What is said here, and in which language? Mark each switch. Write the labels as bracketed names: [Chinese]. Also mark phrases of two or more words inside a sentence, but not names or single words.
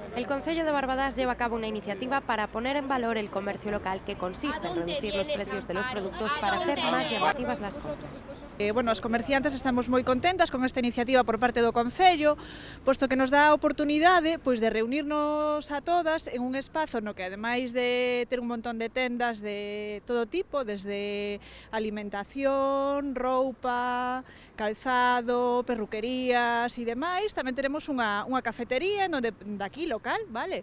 [Spanish] El Concello de Barbadás lleva a cabo una iniciativa para poner en valor el comercio local que consiste en reducir los precios de los productos para hacer más llamativas las compras. [Galician] Bueno, as comerciantes estamos moi contentas con esta iniciativa por parte do Concello, posto que nos dá a oportunidade de reunirnos a todas en un espazo no que, ademais de ter un montón de tendas de todo tipo, desde alimentación, roupa, calzado, perruquerías e demais, tamén teremos unha cafetería daqui local, vale?